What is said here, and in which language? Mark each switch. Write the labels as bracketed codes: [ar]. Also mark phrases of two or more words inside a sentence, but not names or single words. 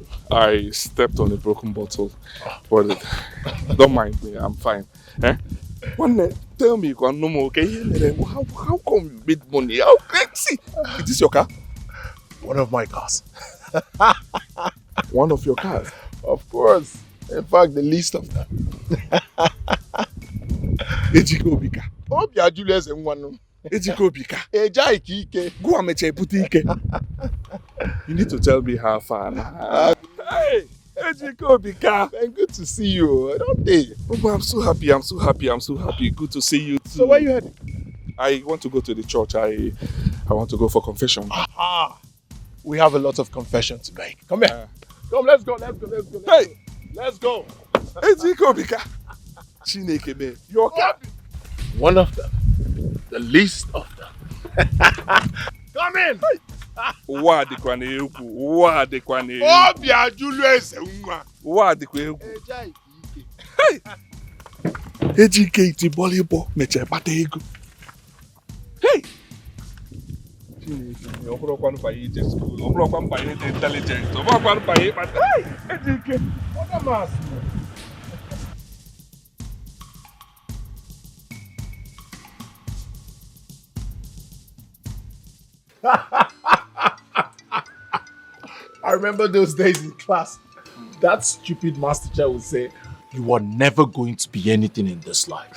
[en] I stepped on a broken bottle, but don't mind me. I'm fine. Tell me, no more. Okay? How come you made money? How crazy? Is this your car? One of my cars. One of your cars? Of course. In fact, the least of them. [ig] Etiko bika. Obiajulu esenwa. Etiko bika. Eja ikike. [en] Go and [ig] meche ike. [en] You need to tell me how far. [ig] Hey, Etiko bika. [en] Man, good to see you. Don't they? Oh, I'm so happy. Good to see you too. So where you heading? I want to go to the church. I want to go for confession. Aha. We have a lot of confession to make. Come here. Come, let's go. Hey, let's go. [ig] Etiko bika. Chineke me. [en] Your car. One of them. The least of them. Come in. [ig] Wa dikwa na egwu. Obiajulu esenwa. Wa dikwa egwu. Eja ikike. [en] Hey. [ig] Ejike iti bọlịbọ meche kpata ego. [en] Hey. [ig] Chineke, ọ bụrụkwanụ banye ije school, ọ bụrụkwanụ banye dị intelligent, ọ bụrụkwanụ banye kpata. [en] Hey, Ejike. What a mass. I remember those days in class. That stupid math teacher would say, "You are never going to be anything in this life.